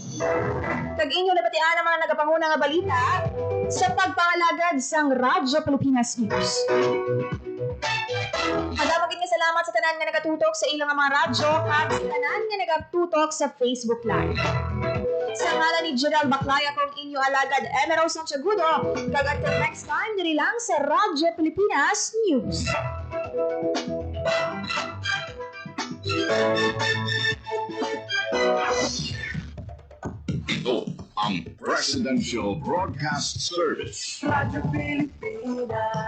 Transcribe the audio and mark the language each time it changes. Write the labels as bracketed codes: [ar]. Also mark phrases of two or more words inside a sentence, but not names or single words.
[hil] Tag-inyo na batian ang mga nagapanguna nga balita sa pagpangalagad sang Radyo Pilipinas News. Madamagin nga salamat sa tanan nga nagatutok sa ilang mga radyo at sa tanan nga nagatutok sa Facebook Live. Sa ngalan ni Gerald Baclaya kong inyo alagad Emerald Santiagudo, kag [en] until next time [hil] diri lang sa Radyo Pilipinas News. [tl] Ito ang Presidential Broadcast Service. Radyo Pilipinas.